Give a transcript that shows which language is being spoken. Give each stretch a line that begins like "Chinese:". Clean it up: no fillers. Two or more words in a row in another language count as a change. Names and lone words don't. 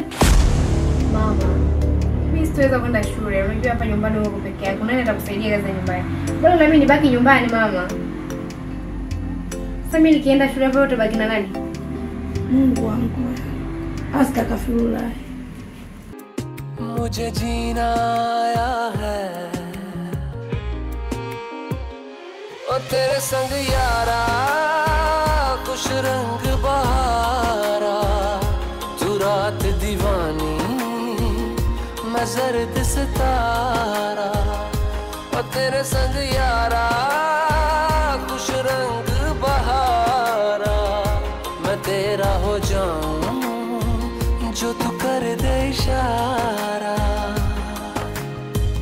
Swahili: Mama, mimi sitaweza kwenda shule. Unajua hapa nyumbani uko peke yako. Nani atakusaidia kazi za nyumbani? Bora na mimi nibaki nyumbani mama. Sasa mimi nikienda shule hapo utabaki na nani? Mungu wangu. Astaghfirullah.
Hindi: मुझे जीना आया है और तेरे संग यारा खुश रंग बहारा तू रात दीवानी मैं जर्द सितारा और तेरे संग यारा खुश रंग बहारा मैं तेरा हो जाऊं जो तू कर दे इशारा